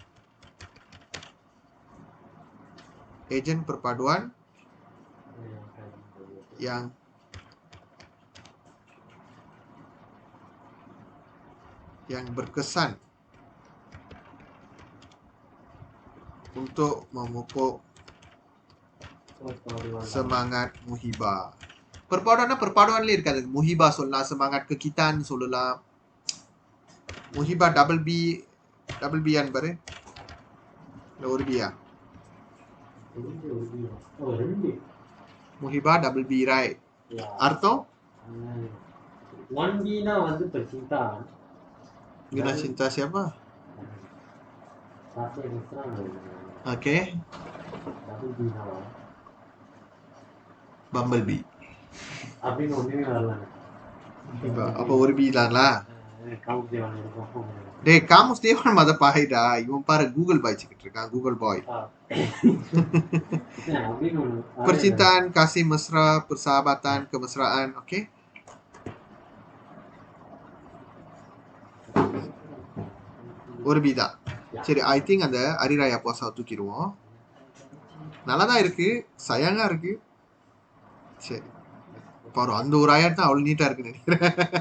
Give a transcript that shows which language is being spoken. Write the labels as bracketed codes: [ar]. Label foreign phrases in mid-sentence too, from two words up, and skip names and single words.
[ms] Ejen perpaduan yang berkesan untuk memupuk semangat muhibah. [ta] perpaduanல இருக்காது. முஹிபா சொல்லலாம், [ms] semangat kekitan [ta] சொல்லலாம். முஹிபா [en] double B [ta] பாரு. இல்ல ஒரு பியா? முஹிபா [en] double B, [ta] right? அர்த்தம் 1B னா வந்து pecinta. [ms] Gina cinta siapa? Satu mesra. Okay. [en] Double B [ta] னா Bumblebee. அப்படின்னு ஒண்ணுமே வரல. அப்ப ஒரு பி தான்ல. காமஸ் தேவான் இருக்கும். டேய் காமஸ் தேவான் மத பாய்டா. இவன் பாரு கூகுள் பாய்ச்சிக்கிட்டு இருக்கான். [en] Google boy. [ms] Percintaan, kasih mesra, persahabatan, kemesraan, okay? [ta] ஒரு பி தான். சரி, [en] I think [ta] அந்த அரிராயா போசா தூக்கிடுவோம். நல்லா தான் இருக்கு, சயங்கா இருக்கு. சரி பாரு, அந்த ஒரு ஆயிரம் தான் அவ்வளவு நீட்டா இருக்குன்னு நினைக்கிறேன்.